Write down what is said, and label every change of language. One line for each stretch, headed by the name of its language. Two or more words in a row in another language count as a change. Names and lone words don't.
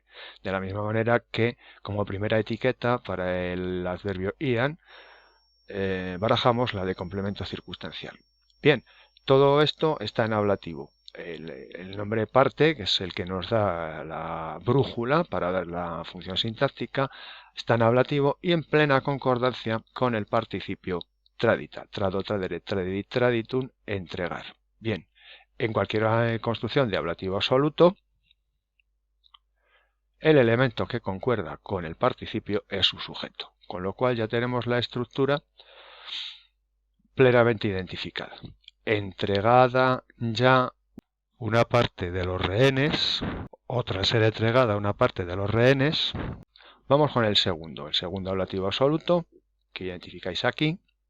Spanish: De la misma manera que como primera etiqueta para el adverbio ian, barajamos la de complemento circunstancial. Bien, todo esto está en ablativo. El nombre parte, que es el que nos da la brújula para dar la función sintáctica, está en ablativo y en plena concordancia con el participio
Latin: tradita, trado, tradere, tradit, traditum,
Spanish: entregar. Bien, en cualquier construcción de ablativo absoluto, el elemento que concuerda con el participio es su sujeto, con lo cual ya tenemos la estructura plenamente identificada. Entregada ya una parte de los rehenes, o tras ser entregada una parte de los rehenes, vamos con el segundo ablativo absoluto, que identificáis aquí.